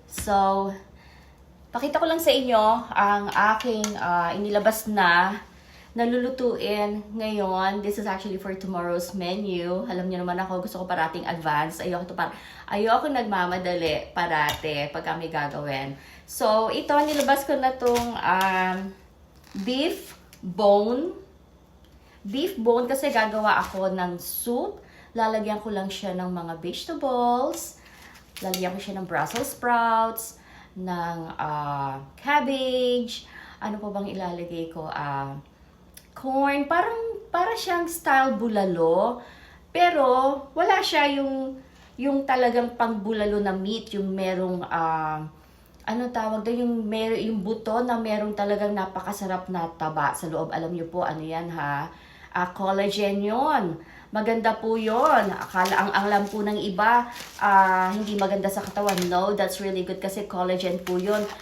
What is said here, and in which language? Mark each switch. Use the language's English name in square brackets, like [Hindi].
[Filipino] So, pakita ko lang sa inyo ang aking inilabas na nalulutuin ngayon. [English] This is actually for tomorrow's menu. [Filipino] Alam niyo naman ako, gusto ko parating advance. Ayoko nagmamadali parate pag kami gagawin. So, ito, nilabas ko na tong beef bone kasi gagawa ako ng soup. Lalagyan ko lang siya ng mga vegetables. Lalagyan ko siya ng Brussels sprouts, ng cabbage. Ano pa bang ilalagay ko? Corn. Para siyang style bulalo. Pero wala siya yung talagang pang bulalo na meat, yung merong ano tawag doon, yung buto na merong talagang napakasarap na taba sa loob. Alam niyo po, ano yan ha? Collagen yon. Maganda po yon. Akala ang alam po ng iba, hindi maganda sa katawan. [English] No, that's really good [Filipino] kasi collagen po yon.